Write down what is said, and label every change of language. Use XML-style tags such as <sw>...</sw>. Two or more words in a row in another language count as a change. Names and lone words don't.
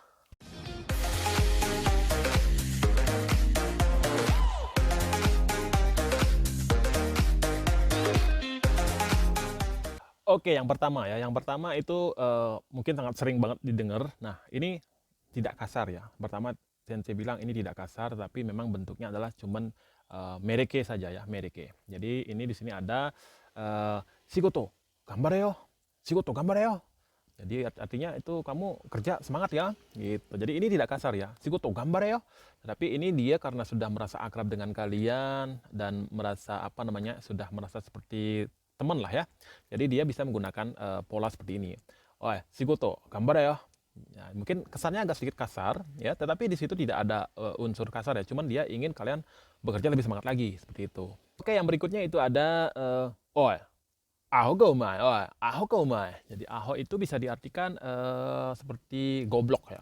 <id>Oke, yang pertama ya. Yang pertama itu mungkin sangat sering banget didengar. Nah, ini tidak kasar ya. Pertama, Sensei bilang ini tidak kasar, tapi memang bentuknya adalah cuman mereke saja ya, mereke. Jadi ini di sini ada</id> <ja>仕事、頑張れよ. 仕事、頑張れよ.</ja> <id>Jadi artinya itu kamu kerja semangat ya, gitu. Jadi ini tidak kasar ya.</id> <ja>仕事、頑張れよ.</ja> <id>Tapi ini dia karena sudah merasa akrab dengan kalian dan merasa apa namanya, sudah merasa seperti teman lah ya. Jadi dia bisa menggunakan pola seperti ini.</id> <ja>おお、仕事、頑張れよ.</ja> <id>Ya, mungkin kesannya agak sedikit kasar ya, tetapi di situ tidak ada unsur kasar ya. Cuman dia ingin kalian bekerja lebih semangat lagi seperti itu. Oke, yang berikutnya itu ada oh,</id> <ja>アホがうまい. おお、アホがうまい.</ja> <id>Jadi aho itu bisa diartikan seperti goblok ya.</id>